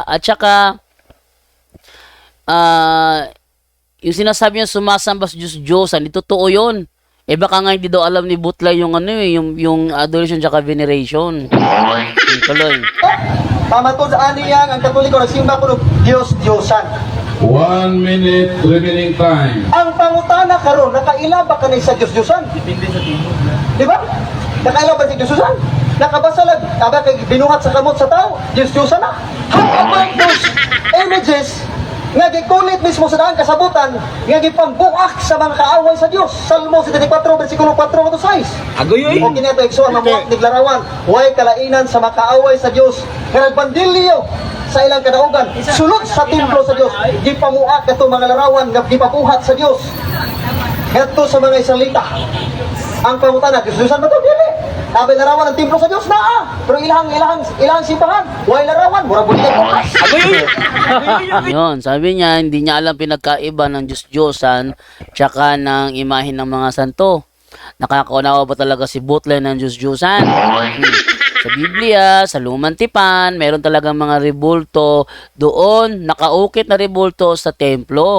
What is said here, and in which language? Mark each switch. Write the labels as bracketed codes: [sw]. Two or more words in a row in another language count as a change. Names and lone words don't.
[tl] At saka, yung sinasabi niya sumasamba sa Diyos-Diyosan, totoo yun. Baka nga hindi daw alam ni Butlay yung yung adoration at veneration. Tuloy. [ceb] Pamatod sa aniyang ang Katoliko nagsimba ko ng Diyos-Diyosan. [en] 1 minute remaining time. [ceb] Ang pangutana karon nakaila ba kanay sa Diyos-Diyosan? Di ba? Nakailan ba si Diyos-Diyosan? Nakabasalag, aba kay binuhat sa kamot sa tao, Diyos-Diyosan na. [en] How about those images [ceb] nga gikulit mismo sa daan kasabutan nga gipambuak sa mga kaaway sa Dios. Salmo 74 bersikulo 4 to 6. Agoy O kinato igsoon mamuak ni larawan, way kalainan sa mga kaaway sa Dios nga nagbandilyo sa ilang kadaugan sulod sa templo sa Dios. Gipamuak kato mga larawan nga gipabuhat sa Dios. Ngadto sa mga isalita. Ang pangutana, Diyos-Diyosan ba to? Dili. Sabi larawan ng templo sa Dios na pero ilang simbahan, way larawan, mura bulit bukas. [tl] Yun, sabi niya, hindi niya alam pinagkaiba ng Diyos-Diyosan tsaka ng imahin ng mga santo. Nakakaunawa ba talaga si Butler ng Diyos-Diyosan? Sa Biblia, sa Lumang Tipan, meron talagang mga rebulto doon, nakaukit na rebulto sa templo.